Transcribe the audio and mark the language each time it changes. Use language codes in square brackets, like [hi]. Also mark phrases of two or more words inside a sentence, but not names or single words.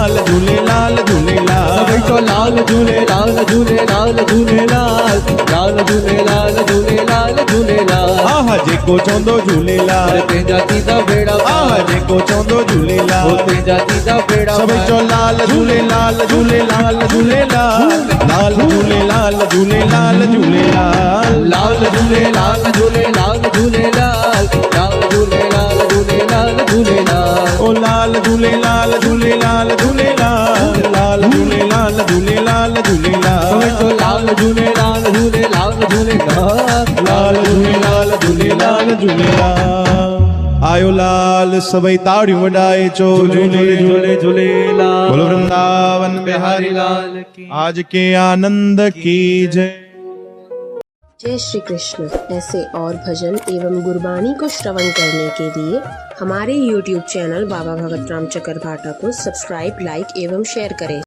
[sd] झूलेलाल झूलेलाल सभई चो लाल झूलेलाल झूलेलाल झूलेलाल लाल झूलेलाल झूलेलाल झूलेलाल आह जेको चवंदो झूलेलाल अरे तेजा थींदा बेड़ा आह पार जेको चवंदो ओ झूलेलाल तेजा थींदा बेड़ा सभई पार चो लाल झूलेलाल झूलेलाल झूलेलाल लाल झूलेलाल झूलेलाल झूलेलाल लाल झूलेलाल झूलेलाल झूलेलाल लाल झूलेलाल झूलेलाल झूलेलाल ओ लाल झूलेलाल झूलेलाल झूलेलाल लाल झूलेलाल झूलेलाल सभई झूलेलाल चो लाल झूलेलाल झूलेलाल झूलेलाल लाल झूलेलाल झूलेलाल झूलेलाल आयो लाल सभई ताड़ियूं वॼाए चो झूले झूले झूले झूलेलाल [hi] बोलो वृंदावन बिहारी लाल की आज के आनंद की जय। जय श्री कृष्ण। ऐसे और भजन एवं गुरबानी को श्रवण करने के लिए हमारे YouTube चैनल बाबा भगत राम चकरभाटा को सब्सक्राइब, लाइक एवं शेयर करें।